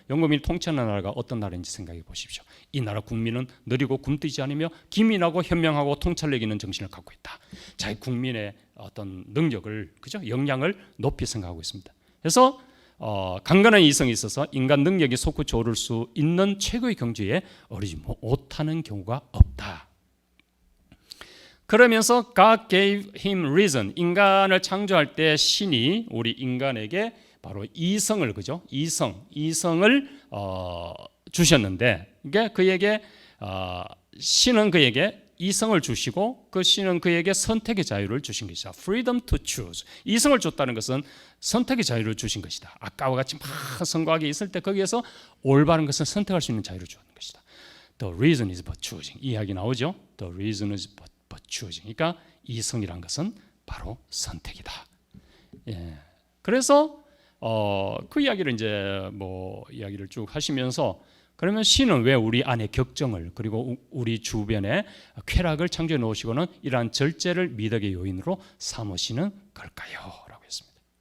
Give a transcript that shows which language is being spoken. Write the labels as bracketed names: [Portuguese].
[Korean] 영국민이 통치하는 나라가 어떤 나라인지 생각해 보십시오. 이 나라 국민은 느리고 굼뜨지 않으며 기민하고 현명하고 통찰력 있는 정신을 갖고 있다. 자기 국민의 어떤 능력을, 그죠? 역량을 높이 생각하고 있습니다. 그래서 강건한 이성이 있어서 인간 능력이 솟구쳐 오를 수 있는 최고의 경지에 오르지 못하는 경우가 없다. 그러면서 [English] God gave him reason. [Korean] 인간을 창조할 때 신이 우리 인간에게 바로 이성을 그죠? 이성을 주셨는데 이게 그에게 신은 그에게 이성을 주시고 그 신은 그에게 선택의 자유를 주신 것이다. [English] Freedom to choose. [Korean] 이성을 줬다는 것은 선택의 자유를 주신 것이다. 아까와 같이 막 성과하게 있을 때 거기에서 올바른 것을 선택할 수 있는 자유를 주는 것이다. [English] The reason is but choosing. [Korean] 이 이야기 나오죠? [English] The reason is but choosing. [Korean] 그러니까 이성이란 것은 바로 선택이다. 예. 그래서 그 이야기를 이제 이야기를 쭉 하시면서 그러면 신은 왜 우리 안에 격정을 그리고 우리 주변에 쾌락을 창조해 놓으시고는 이러한 절제를 미덕의 요인으로 삼으시는 걸까요? 라고 했습니다.